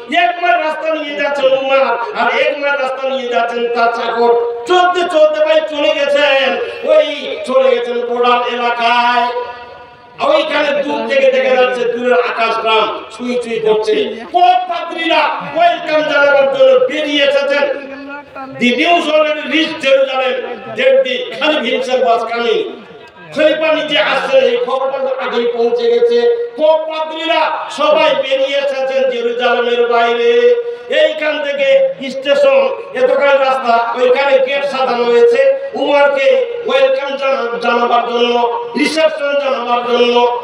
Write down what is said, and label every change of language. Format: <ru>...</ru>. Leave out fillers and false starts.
<bn>একবার রাস্তা নিয়ে যাচ্ছেন উমর আর একবার রাস্তা নিয়ে যাচ্ছেন তার চাকর। চলতে চলতে ভাই চলে গেছেন বর্ডার এলাকায়। ওইখানে দূর থেকে দেখা যাচ্ছে দূরের আকাশ গ্রাম ছুঁই ছুঁই করছে। পাদ্রীরা ওয়েলকাম জানাবার জন্য বেরিয়ে এসেছেন।</bn> <en>The news already reached Jerusalem that the Caliph himself was coming.</en> <bn>খলিফা নিজে আসছেন, এই খবরটা আগেই পৌঁছে গেছে। পাদ্রীরা সবাই বেরিয়ে এসেছেন জেরুজালেমের বাইরে। এইখান থেকে স্টেশন এতখানি রাস্তা, ওইখানে গেট সাজানো হয়েছে উমরকে ওয়েলকাম জানাবার জন্য, রিসেপশন জানাবার জন্য।</bn>